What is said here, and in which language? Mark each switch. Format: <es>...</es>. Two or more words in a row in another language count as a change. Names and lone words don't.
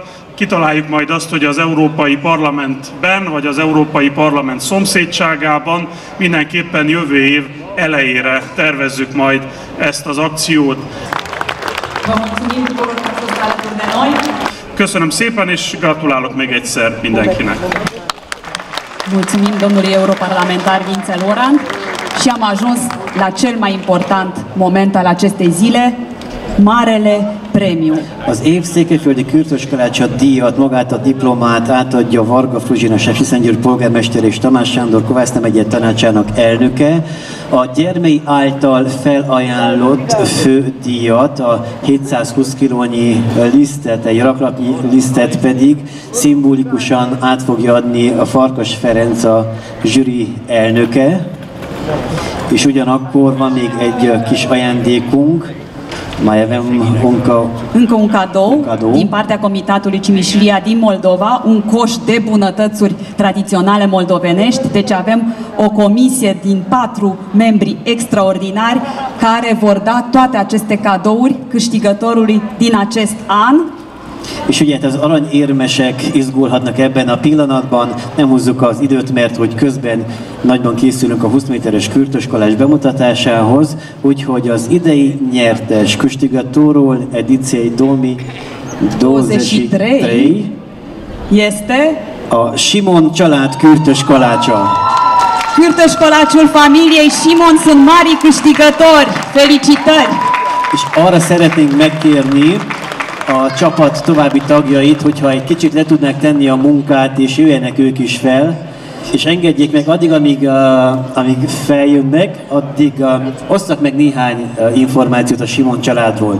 <hu>Kitaláljuk majd azt, hogy az Európai Parlamentben, vagy az Európai Parlament szomszédságában mindenképpen jövő év elejére tervezzük majd ezt az akciót. Köszönöm szépen, és gratulálok még egyszer mindenkinek.</hu> <ro>Mulțumim domnului europarlamentar Vincel Oran și am ajuns la cel mai important moment al acestei zile, Marele Premiu.</ro> <hu>Az év székelyföldi Kürtös-Kalácsa díjat, magát a diplomát átadja Varga Fruzsina Szentgyörgy polgármester és Tamás Sándor Kovász megye tanácsának elnöke. A Gyermei által felajánlott fődíjat, a 720 kilónyi lisztet, egy raklapnyi lisztet pedig szimbolikusan át fogja adni a Farkas Ferenc, a zsűri elnöke. És ugyanakkor van még egy kis ajándékunk.</hu> <ro>Mai avem încă un cadou din partea Comitatului Cimișlia din Moldova, un coș de bunătățuri tradiționale moldovenești. Deci avem o comisie din 4 membri extraordinari care vor da toate aceste cadouri câștigătorului din acest an.</ro> <hu>És ugye az aranyérmesek izgulhatnak ebben a pillanatban, nem húzzuk az időt, mert hogy közben nagyban készülünk a 20 méteres Kürtös-Kalács bemutatásához, úgyhogy az idei nyertes</hu> <ro>Câștigătorul ediției 2023 este</ro> <hu>a Simon család Kürtös-Kalácsa.</hu> <ro>Kürtös-Kalácsul familiei Simon sunt mari câștigători. Felicitări!</ro> <hu>És arra szeretnénk megkérni a csapat további tagjait, hogyha egy kicsit le tudnák tenni a munkát, és jöjjenek ők is fel, és engedjék meg addig, amíg feljönnek, addig osszak meg néhány információt a Simon családról.</hu>